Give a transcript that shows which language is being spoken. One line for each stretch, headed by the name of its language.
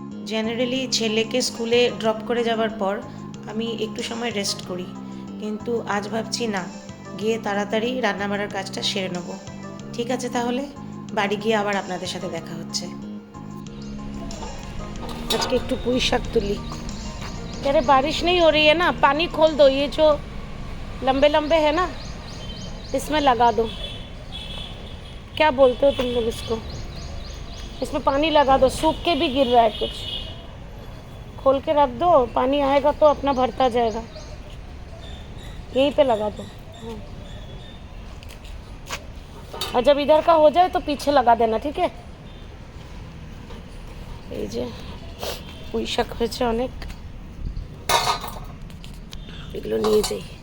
Bangla: Generally ছেলেকে স্কুলে drop করে যাওয়ার পর আমি একটু সময় রেস্ট করি, কিন্তু আজ ভাবছি না, গিয়ে তাড়াতাড়ি রান্নাবাড়ার কাজটা সেরে নেব। ঠিক আছে, তাহলে বাড়ি গিয়ে আবার আপনাদের সাথে দেখা হচ্ছে। আজকে একটু পুঁই শাক তুলি।
Hindi: अरे बारिश नहीं हो रही है ना, पानी खोल दो, ये जो लंबे लंबे है ना इसमें लगा दो। क्या बोलते हो तुम लोग इसको? इसमें पानी लगा दो, सूख के भी गिर रहा है कुछ। खोल के रख दो, पानी आएगा तो अपना भरता जाएगा। यहीं पे लगा दो। और जब इधर का हो जाए तो पीछे लगा देना, ठीक है?
Bangla: এই যে পুঁই শাক হয়েছে অনেক, এগুলো নিয়ে যাই।